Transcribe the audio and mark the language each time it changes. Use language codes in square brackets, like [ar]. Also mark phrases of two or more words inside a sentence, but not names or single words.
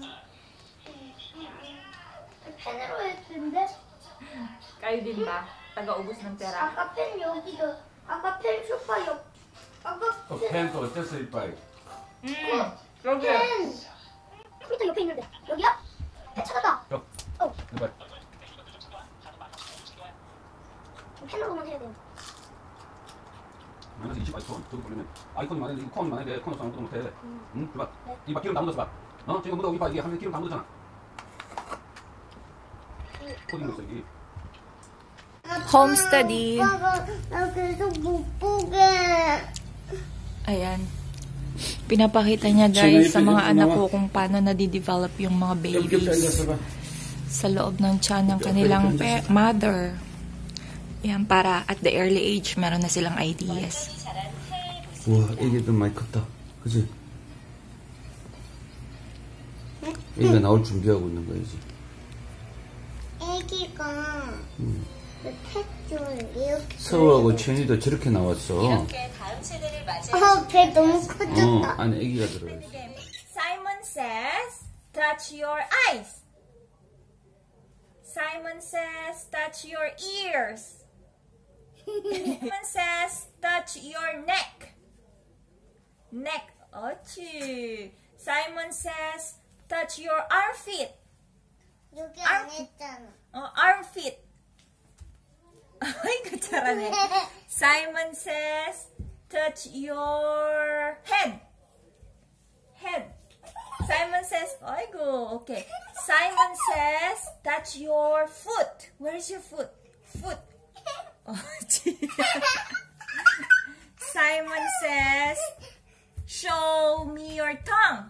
[ko] 펜으로 했는데? [tl] Kayo din ba? taga-ubos ng pera. [ko] 아까 펜 여기도. 아까 펜 소파 옆. 아까 펜 또 어땠어 이빨? 여기. 펜. 컴퓨터 옆에 있는데. 여기야? 찾았다. 여. 어. 이빨. 펜으로만 해야 돼요. 마이너스 20 아이콘 저기 보려면 아이콘이 많은데 이거 콘이 많은데 콘 없어 아무것도 못해. 응? 이봐. 이봐 기름 다 묻었어 봐. 어? 지금 묻어 이봐 이게 하면 기름 다 묻었잖아. 코딩 있어 여기. [en] Home study. [ko] 나 계속 못 보게. [tl] Ayan. Pinapakita niya guys sa mga anak ko kung paano nadidevelop yung mga babies sa loob ng tiyan ng kanilang mother. Yan, para [en] at the early age, [tl] meron na silang ideas. [ko] 우와, 애기도 많이 컸다. 그치? 애기가 나올 준비하고 있는 거야, 이제. 애기가 그 탯줄 이렇게. 서우하고 천이도 저렇게 나왔어. 이렇게 다음 세대를 맞이해. 배 너무 커졌다. 안에 애기가 들어있어. [en] Simon says, touch your eyes. Simon says, touch your ears. Simon says, touch your neck. [ko] Neck. 옳지. [en] Simon says, touch your armpit. [ko] 여기 안 했잖아. Armpit. Ay, 잘하네. [en] Simon says, touch your head. Head. Simon says, 아이고, okay. Simon says, touch your foot. Where is your foot? Foot. Simon says, show me your tongue.